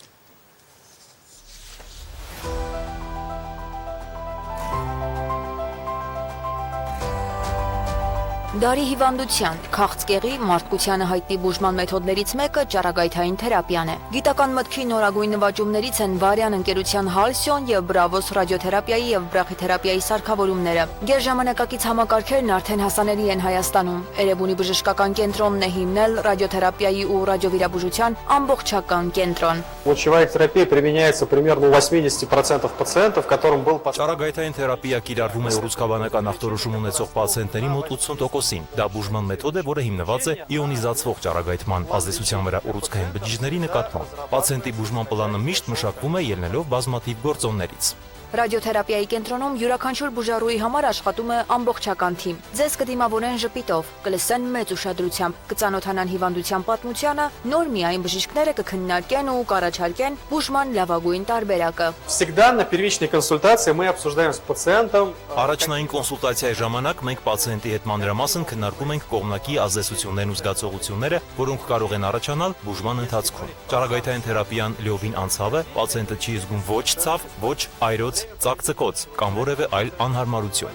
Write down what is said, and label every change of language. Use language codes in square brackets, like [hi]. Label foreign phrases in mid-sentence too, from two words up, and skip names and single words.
[hy] Դարի հիվանդության, քաղցկեղի, մարդկությանը հայտնի բուժման մեթոդներից մեկը ճառագայթային թերապիան է։ Գիտական մտքի նորագույն նվաճումներից են Վարյան ընկերության Halcyon եւ Bravos ռադիոթերապիայի եւ բրախիթերապիայի սարքավորումները։ Գերժամանակակից համակարգերն արդեն հասանելի են Հայաստանում։ Էրեբունի բժշկական կենտրոնն է հիմնել ռադիոթերապիայի ու ռադիովիրաբուժության ամբողջական կենտրոն։ [ru] Лучевая терапия применяется примерно у 80% пациентов, которым был [hy] Ճառագայթային թերապիա կիրառվում է ռուսկաբանական ախտորոշում ունեցող պացիենտների մոտ 80%-ին։ Դա բուժման մեթոդ է, որը հիմնված է իոնիզացվող ճառագայթման ազդեցության վրա ուռուցքային բջիջների նկատմամբ։ Պացիենտի բուժման պլանը միշտ մշակվում է ելնելով բազմաթիվ գործոններից։ Ռադիոթերապիայի կենտրոնում յուրաքանչյուր բուժարուի համար աշխատում է ամբողջական թիմ։ Ձեզ կդիմավորեն ժպիտով, կլսեն մեծ ուշադրությամբ, կծանոթանան հիվանդության պատմությանը, նոր միայն բժիշկները կքննարկեն ու կառաջարկեն բուժման լավագույն տարբերակը։ [ru] Всегда на первичной консультации мы обсуждаем с пациентом. [hy] Առաջնային կոնսուլտացիայի ժամանակ մենք պացիենտի հետ մանրամասն քննարկում ենք կողմնակի ազդեցություններն ու զգացողությունները, որոնք կարող են առաջանալ բուժման ընթացքում։ Ճառագայթային թերապիան լիովին անցավ է, պացիենտը չի զգում ոչ ցավ, ոչ այրոց, ծակծկոց կամ որևէ այլ անհարմարություն։